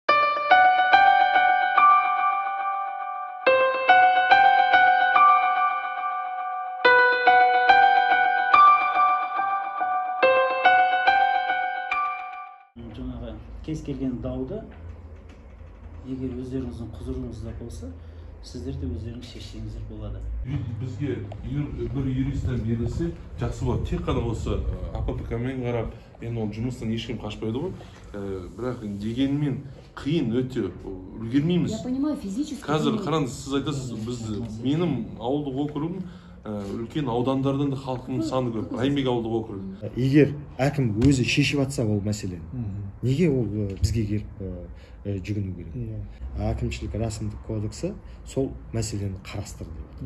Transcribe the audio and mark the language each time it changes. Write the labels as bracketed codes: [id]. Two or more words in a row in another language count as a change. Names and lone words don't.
[kk] Жаңағы кез келген дауды егер өздеріңіздің құзырыңызда болса, сіздер де өздеріңіз шешсеңіздер болады. Бізге бір юристтен берілсе, жақсы болады. Тек қана осы АПК-мен қарап, енді ол жұмыстан ешкім қашпайды ғой. Бірақ дегенмен қиын өте үлгермейміз. [ru] Я понимаю, физически. [kk] Қазір қараңыз, сіз айтасыз, менің ауылдық округым үлкен аудандардан да халқының саны көп. Райымбек ауылдық округі. Егер әкім өзі шешіп атса ол мәселені, неге ол бізге келіп жүгіну керек? Әкімшілік рәсімдік кодексі сол мәселені қарастырды деп.